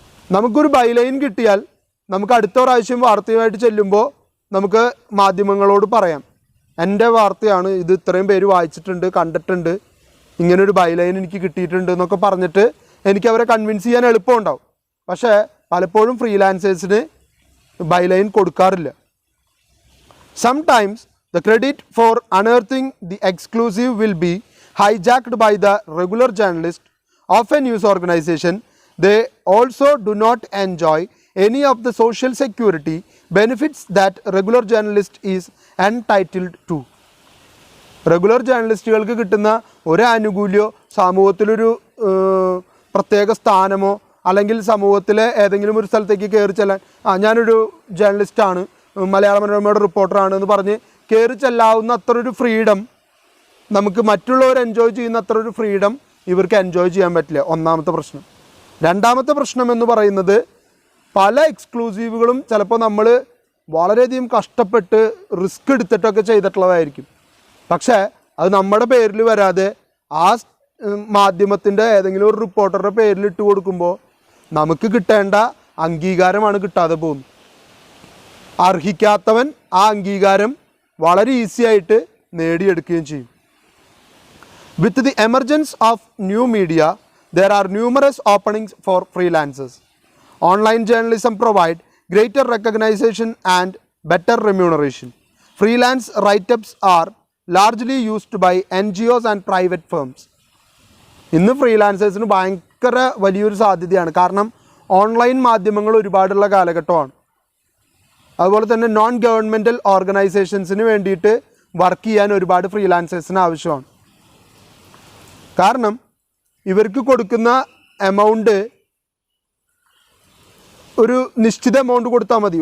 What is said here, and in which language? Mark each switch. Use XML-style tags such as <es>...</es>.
<ml>നമുക്കൊരു ബൈലൈൻ കിട്ടിയാൽ നമുക്ക് അടുത്ത പ്രാവശ്യം വാർത്തയുമായിട്ട് ചെല്ലുമ്പോൾ നമുക്ക് മാധ്യമങ്ങളോട് പറയാം, എൻ്റെ വാർത്തയാണ് ഇത്, ഇത്രയും പേര് വായിച്ചിട്ടുണ്ട്, കണ്ടിട്ടുണ്ട്, ഇങ്ങനൊരു ബൈലൈൻ എനിക്ക് കിട്ടിയിട്ടുണ്ട് എന്നൊക്കെ പറഞ്ഞിട്ട് എനിക്ക് അവരെ കൺവിൻസ് ചെയ്യാൻ എളുപ്പമുണ്ടാവും. പക്ഷേ പലപ്പോഴും ഫ്രീലാൻസേഴ്സിന് ബൈലൈൻ കൊടുക്കാറില്ല.</ml> <en>Sometimes the credit for unearthing the exclusive will be hijacked by the regular journalist of a news organization. They also do not enjoy any of the social security benefits that regular journalist is entitled to.</en> <ml>Regular ജേർണലിസ്റ്റുകൾക്ക് കിട്ടുന്ന ഒരു ആനുകൂല്യമോ സമൂഹത്തിലൊരു പ്രത്യേക സ്ഥാനമോ അല്ലെങ്കിൽ സമൂഹത്തിലെ ഏതെങ്കിലും ഒരു സ്ഥലത്തേക്ക് കയറി ചെല്ലാൻ, ഞാനൊരു ജേർണലിസ്റ്റാണ്, മലയാള മനോരമയുടെ റിപ്പോർട്ടറാണ് എന്ന് പറഞ്ഞ് കയറി ചെല്ലാവുന്ന അത്രയൊരു ഫ്രീഡം നമുക്ക് മറ്റുള്ളവർ എൻജോയ് ചെയ്യുന്ന അത്രയൊരു ഫ്രീഡം ഇവർക്ക് എൻജോയ് ചെയ്യാൻ പറ്റില്ല. ഒന്നാമത്തെ പ്രശ്നം. രണ്ടാമത്തെ പ്രശ്നം എന്ന് പറയുന്നത് പല എക്സ്ക്ലൂസീവുകളും ചിലപ്പോൾ നമ്മൾ വളരെയധികം കഷ്ടപ്പെട്ട് റിസ്ക് എടുത്തിട്ടൊക്കെ ചെയ്തിട്ടുള്ളതായിരിക്കും. പക്ഷേ അത് നമ്മുടെ പേരിൽ വരാതെ ആ മാധ്യമത്തിൻ്റെ ഏതെങ്കിലും ഒരു റിപ്പോർട്ടറുടെ പേരിൽ ഇട്ട് കൊടുക്കുമ്പോൾ നമുക്ക് കിട്ടേണ്ട അംഗീകാരമാണ് കിട്ടാതെ പോകുന്നത്. അർഹിക്കാത്തവൻ ആ അംഗീകാരം വളരെ ഈസി ആയിട്ട് നേടിയെടുക്കുകയും ചെയ്യും.</ml> <en>With the emergence of new media, there are numerous openings for freelancers. Online journalism provide greater recognition and better remuneration. Freelance write-ups are largely used by NGOs and private firms.</en> <ml>ഇന്ന് ഫ്രീലാൻസേഴ്സിന് ഭയങ്കര വലിയൊരു സാധ്യതയാണ്. കാരണം online മാധ്യമങ്ങൾ ഒരുപാടുള്ള കാലഘട്ടമാണ്. അതുപോലെ തന്നെ non governmental ഓർഗനൈസേഷൻസിന് വേണ്ടിയിട്ട് വർക്ക് ചെയ്യാൻ ഒരുപാട് ഫ്രീലാൻസേഴ്സിന് ആവശ്യമാണ്. കാരണം ഇവർക്ക് കൊടുക്കുന്ന എമൗണ്ട് ഒരു നിശ്ചിത എമൗണ്ട് കൊടുത്താൽ മതി.</ml>